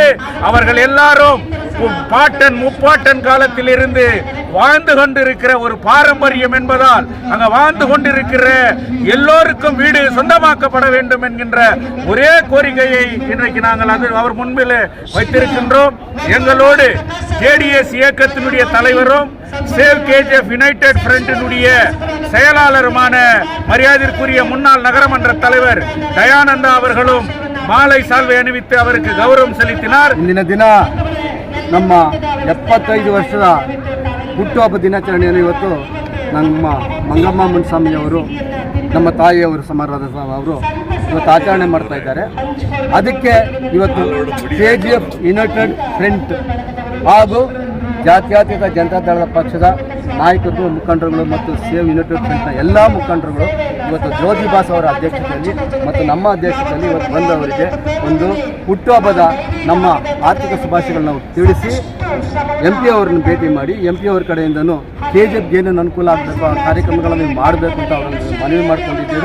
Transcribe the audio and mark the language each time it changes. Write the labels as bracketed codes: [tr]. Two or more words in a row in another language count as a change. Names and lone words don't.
[ta] அவர்கள் எல்லாரும் பாட்டன் முப்பாட்டன் காலத்தில் இருந்து வாழ்ந்து கொண்டிருக்கிற ஒரு பாரம்பரியம் என்பதால் அங்க வாழ்ந்து கொண்டிருக்கிற எல்லோருக்கும் வீடு சொந்தமாக்கப்பட வேண்டும் என்கின்ற ஒரே கோரிக்கையை இன்றைக்கு நாங்கள் அவர் முன்பில் வைத்திருக்கின்றோம். எங்களோடு ஜேடிஎஸ் இயக்கத்தினுடைய தலைவரும் சேவ் கேஜிஎஃப் யுனைடெட் ஃப்ரண்டினுடைய செயலாளருமான மரியாதைக்குரிய முன்னாள் நகரமன்ற தலைவர் தயானந்தா அவர்களும் மாலை சால்வை அணிவித்து அவருக்கு கௌரவம் செலுத்தினார். [kn] ಇಂದಿನ ದಿನ ನಮ್ಮ 75 ವರ್ಷದ ಹುಟ್ಟುಹಬ್ಬ ದಿನಾಚರಣೆಯನ್ನು ಇವತ್ತು ನಮ್ಮ ಮಂಗಮ್ಮ ಮುನ್ಸ್ವಾಮಿಯವರು ನಮ್ಮ ತಾಯಿಯವರು ಸಮಾರಾಧ ಅವರು ಇವತ್ತು ಆಚರಣೆ ಮಾಡ್ತಾ ಇದ್ದಾರೆ. ಅದಕ್ಕೆ ಇವತ್ತು ಕೆಜಿಎಫ್ ಯುನೈಟೆಡ್ ಫ್ರಂಟ್ ಹಾಗೂ ಜಾತ್ಯತೀತ ಜನತಾದಳದ ಪಕ್ಷದ ನಾಯಕರು ಮುಖಂಡರುಗಳು ಮತ್ತು ಸೇವ್ ಯುನೈಟೆಡ್ ಫ್ರಂಟ್ನ ಎಲ್ಲ ಮುಖಂಡರುಗಳು ಇವತ್ತು ಜ್ಯೋತಿ ಬಾಸ್ ಅವರ ಅಧ್ಯಕ್ಷತೆಯಲ್ಲಿ ಮತ್ತು ನಮ್ಮ ಅಧ್ಯಕ್ಷತೆಯಲ್ಲಿ ಇವತ್ತು ಬಂದವರಿಗೆ ಒಂದು ಹುಟ್ಟುಹಬ್ಬದ ನಮ್ಮ ಆರ್ಥಿಕ ಶುಭಾಶಯಗಳನ್ನ ತಿಳಿಸಿ MP ಅವರನ್ನು ಭೇಟಿ ಮಾಡಿ MP ಅವರ ಕಡೆಯಿಂದನೂ KGF ಏನೇನು ಅನುಕೂಲ ಆಗಬೇಕು ಆ ಕಾರ್ಯಕ್ರಮಗಳನ್ನು ಮಾಡಬೇಕು ಅಂತ ಅವರನ್ನು ಮನವಿ ಮಾಡಿಕೊಂಡಿದ್ದೇವೆ.